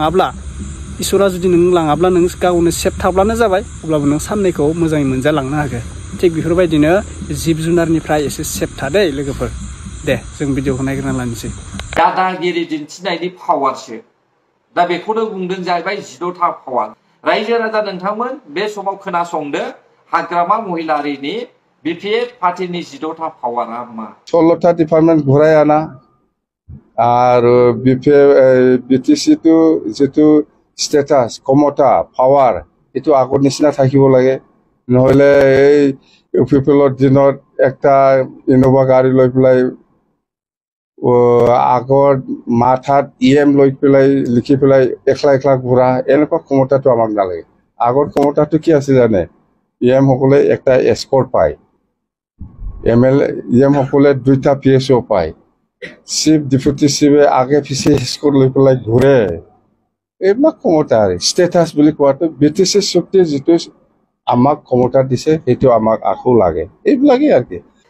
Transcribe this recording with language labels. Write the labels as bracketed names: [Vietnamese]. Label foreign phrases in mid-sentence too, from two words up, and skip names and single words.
[Bodo] गावनो सेफ थाब्लानो जाबाय अब्लाबो नों साननैखौ मोजाङै मोनजालांनो हागोन थिग बेफोरबायदिनो जिब जुनारनिफ्राय एसे सेफ थादे लोगोफोर दे जों भिडिअखौ नायग्रोना लानोसै दादागिरि दिन्थिनायनि पावारसो दा बेखौनो बुंदों जाहैबाय 14था पावार रायजो राजा नोंथांमोन बे समाव खोनासंदो हाग्रामा महिलारिनि बिपिएफ पार्टीनि 14था पावारा मा [Assamese] 16টা ডিপার্টমেন্ট ঘুরাই আনা আর বিটিসি টু যেটো স্ট্যাটাস ক্ষমতা পাৱাৰ এটো আগৰ নিচিনা থাকিব লাগে নহলে এই ইউপিপিএলৰ দিনত একটা ইনোভা গাড়ী লৈ পেলাই আগৰ মাথাত লৈ পেলাই লিখি পেলাই একলা ঘূৰা এনেকুৱা ক্ষমতাটো আমাক নালাগে আগৰ ক্ষমতাটো কি আছে জানে সকলে একটা এসকৰ্ট পায় সকলে 2টা পিএসও পায় [English] chief deputy chief [Assamese] আগে পিছে এসকৰ্ট লৈ পেলাই ঘূৰে এইবিলাক ক্ষমতা ষ্টেটাছ বুলি কোৱাটো ব্ৰিটিছ শক্তি যিটো আমাক ক্ষমতা দিছে সেইটো আমাক আকৌ লাগে এইবিলাকেই আৰু কি